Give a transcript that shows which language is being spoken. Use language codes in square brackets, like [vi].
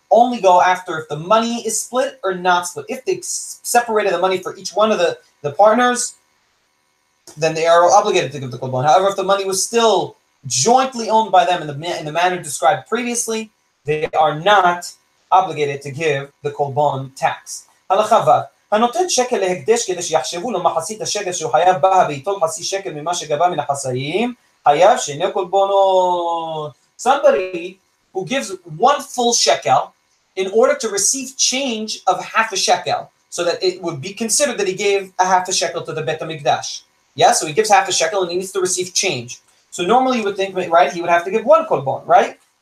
[en] only go after if the money is split or not split. If they separated the money for each one of the partners, then they are obligated to give the kolbon. However, if the money was still jointly owned by them in the manner described previously, they are not obligated to give the kolbon tax. [he] הלכה ו' הנותן שקל להקדש כדי שיחשבו לו מחצית השקל שהוא חייב בה וייטול חצי שקל ממה שגבה מן החצאים, חייב שני קולבונות. [en] Somebody who gives 1 full shekel in order to receive change of half a shekel, so that it would be considered that he gave a half a shekel to the Bet HaMikdash. Yeah, so he gives half a shekel and he needs to receive change. So normally you would think, right, he would have to give 1 kolbon, right?